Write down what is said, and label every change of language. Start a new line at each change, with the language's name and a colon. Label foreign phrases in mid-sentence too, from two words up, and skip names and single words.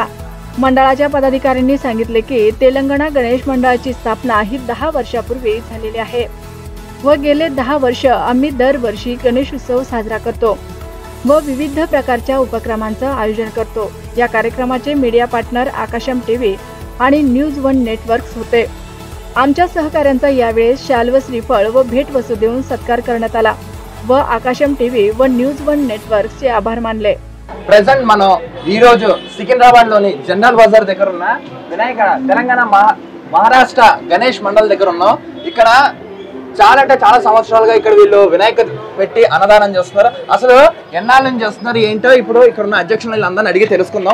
Marathi: मंडळाच्या पदाधिकाऱ्यांनी सांगितले की तेलंगणा गणेश मंडळाची स्थापना ही 10 वर्षापूर्वी झालेली आहे व गेले 10 वर्ष आम्ही दरवर्षी गणेशोत्सव साजरा करतो व विविध प्रकारच्या उपक्रमांचं आयोजन करतो. या कार्यक्रमाचे
English: media partner
Marathi: आकाशम टीव्ही आणि न्यूज वन नेटवर्क्स होते. आमच्या सहकाऱ्यांचा यावेळेस शाल व श्रीफळ व भेट वस्तू देऊन सत्कार करण्यात आला व आकाशम टीव्ही व न्यूज वन नेटवर्क्सचे आभार मानले.
Telugu: ప్రెజెంట్ మనం ఈ రోజు సికింద్రాబాద్ లోని జనరల్ బజార్ దగ్గర ఉన్న వినాయక తెలంగాణ మహారాష్ట్ర గణేష్ మండల్ దగ్గర ఉన్నాం. ఇక్కడ చాలా అంటే చాలా సంవత్సరాలుగా ఇక్కడ వీళ్ళు వినాయక పెట్టి అన్నదానం చేస్తున్నారు. అసలు ఎన్నాళ్ళ నుంచి చేస్తున్నారు ఏంటో ఇప్పుడు ఇక్కడ ఉన్న అధ్యక్షులు అందరిని అడిగి తెలుసుకుందాం.